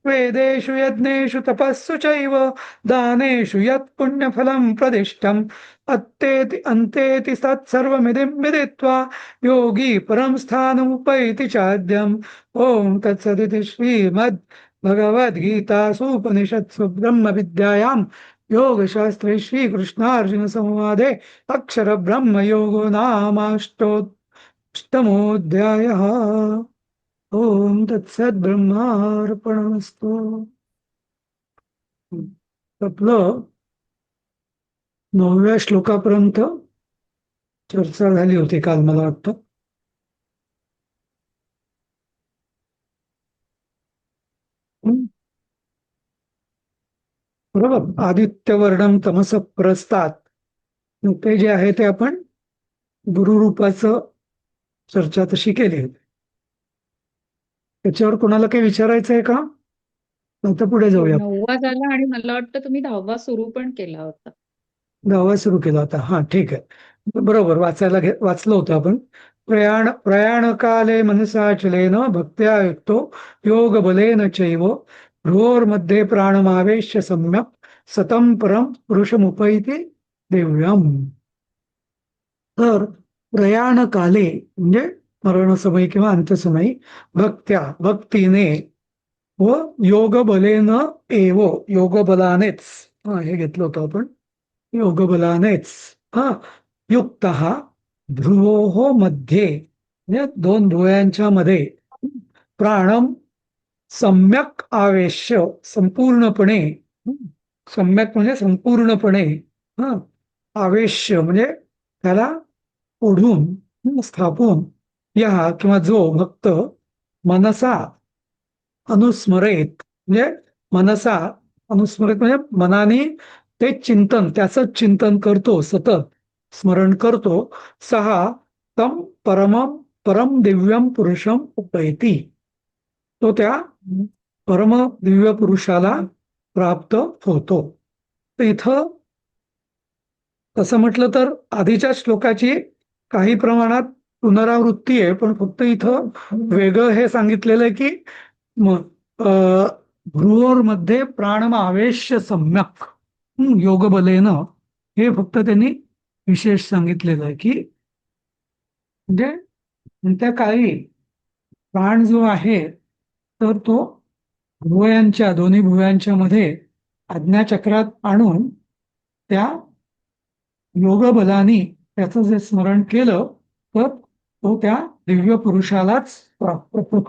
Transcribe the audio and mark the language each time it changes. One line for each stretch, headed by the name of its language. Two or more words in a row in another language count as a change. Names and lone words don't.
Sanskrit: वेदेषु यज्ञेषु तपस्सु चैव दानेषु यत् पुण्यफलं प्रदिष्टम् अत्तेति अन्तेति तत्सर्वमिदं विदित्वा योगी परं स्थानमुपैति चाद्यम् ॐ तत्सदिति श्रीमद् भगवद्गीतासूपनिषत्सु ब्रह्मविद्यायां योगशास्त्रे श्रीकृष्णार्जुन संवादे अक्षरब्रह्मयोगो नामाष्टोत्तमोऽध्यायः। ओम तत्सत ब्रह्मार्पणमस्तु.
Marathi: आपलं 9व्या श्लोकापर्यंत चर्चा झाली होती काल मला वाटतं. बरोबर.
Sanskrit: आदित्यवर्णम तमस प्रस्तात,
Marathi: ते जे आहे ते आपण गुरुरूपाचं चर्चा तशी केली होती. त्याच्यावर कोणाला काही विचारायचं आहे का? नंतर पुढे जाऊया. 9वा झाला आणि मला वाटतं तुम्ही 10वा सुरू पण केला होता. 10वा सुरू केला होता. हा, ठीक आहे. बरोबर. वाचलं होतं आपण.
Sanskrit: प्रयाणकाले मनसाचलेन भक्त्या युक्तो योग बलेन चैव भ्रोर्मध्ये प्राणमावेश्य सम्यक सतम परम पुरुषमुपैति दिव्यम.
Marathi: तर प्रयाणकाले म्हणजे मरणसमयी किंवा अंत्यसमयी भक्तीने व
Sanskrit: योग बलेन एव,
Marathi: योग बलानेच, हे घेतलं होतं आपण, योग बलानेच
Sanskrit: युक्त ध्रुवो मध्ये,
Marathi: म्हणजे दोन भुवयांच्या मध्ये
Sanskrit: प्राणम सम्यक आवेश्य,
Marathi: संपूर्णपणे, सम्यक म्हणजे संपूर्णपणे, आवेश्य म्हणजे त्याला ओढून स्थापून, या किंवा जो भक्त
Sanskrit: मनसा अनुस्मरेत,
Marathi: म्हणजे
Sanskrit: मनसा अनुस्मरेत
Marathi: म्हणजे मनाने ते चिंतन, त्याचं चिंतन करतो, सतत स्मरण करतो,
Sanskrit: सहा तम परम दिव्यम पुरुषम उपैती,
Marathi: तो त्या परम दिव्य पुरुषाला प्राप्त होतो. तर इथं तसं म्हटलं तर आधीच्या श्लोकाची काही प्रमाणात पुनरावृत्ती आहे, पण फक्त इथं वेगळं हे सांगितलेलं आहे की
Sanskrit: भ्रुवोर्मध्ये प्राणमावेश्य सम्यक योग बलेन,
Marathi: हे फक्त त्यांनी विशेष सांगितलेलं आहे की म्हणजे कोणत्या काळी प्राण जो आहे तर तो भुवयांच्या, दोन्ही भुवयांच्या मध्ये आज्ञाचक्रात आणून त्या योग बलानी त्याचं जे स्मरण केलं तर तो त्या दिव्य पुरुषालाच प्राप्त होतो.